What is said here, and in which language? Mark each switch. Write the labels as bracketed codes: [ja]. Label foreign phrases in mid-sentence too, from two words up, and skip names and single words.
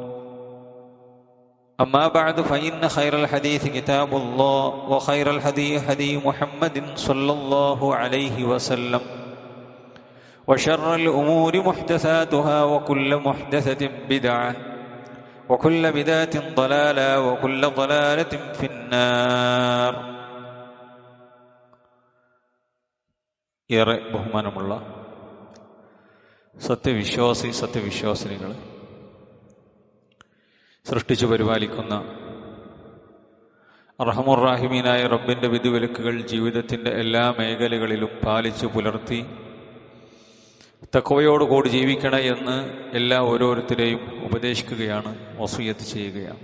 [ar] أما بعد فإن خير الحديث كتاب الله وخير الهدي هدي محمد صلى الله عليه وسلم وشر الأمور محدثاتها وكل محدثة بدعة وكل بدعة ضلالة وكل ضلالة في النار. [ml] ഏറെ ബഹുമാനമുള്ള സത്യവിശ്വാസിനികൾ, സൃഷ്ടിച്ചു പരിപാലിക്കുന്ന അർഹമുർ-റാഹിമീനായ റബ്ബിൻ്റെ വിധിവിലക്കുകൾ ജീവിതത്തിൻ്റെ എല്ലാ മേഖലകളിലും പാലിച്ചു പുലർത്തി തഖ്വയോടുകൂടി ജീവിക്കണേ എന്ന് ഓരോരുത്തരെയും ഉപദേശിക്കുകയാണ്, വസിയ്യത്ത് ചെയ്യുകയാണ്.